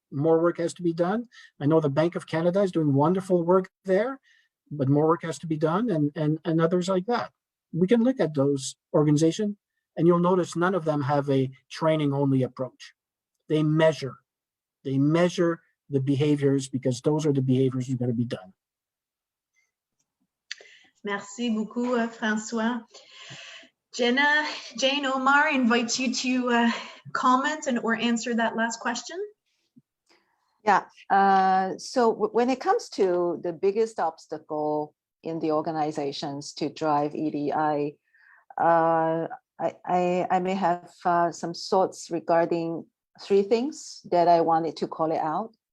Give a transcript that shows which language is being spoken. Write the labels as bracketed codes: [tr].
[en] More work has to be done. I know the Bank of Canada is doing wonderful work there, but more work has to be done, and others like that. We can look at those organizations, and you'll notice none of them have a training-only approach. They measure the behaviors because those are the behaviors that are going to be done. [fr] Merci beaucoup, François. [en] Jane, Omar invites you to comment or answer that last question. Yeah, so when it comes to the biggest obstacle in the organizations to drive ED, I may have some thoughts regarding three things that I wanted to call it out.